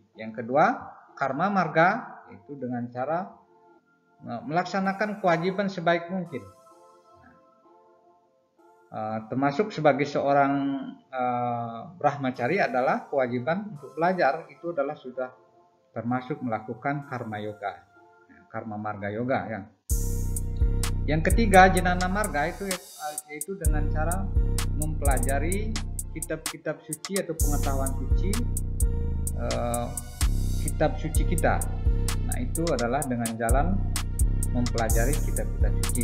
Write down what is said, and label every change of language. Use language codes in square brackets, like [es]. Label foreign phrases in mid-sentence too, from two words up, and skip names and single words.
[id] Yang kedua, Karma Marga, yaitu dengan cara melaksanakan kewajiban sebaik mungkin. Termasuk sebagai seorang brahmacari adalah kewajiban untuk belajar itu adalah sudah termasuk melakukan karma yoga, karma marga yoga ya. Yang ketiga, Jnana Marga yaitu dengan cara mempelajari kitab-kitab suci atau pengetahuan suci, kitab suci kita. Nah, itu adalah dengan jalan mempelajari kitab-kitab suci.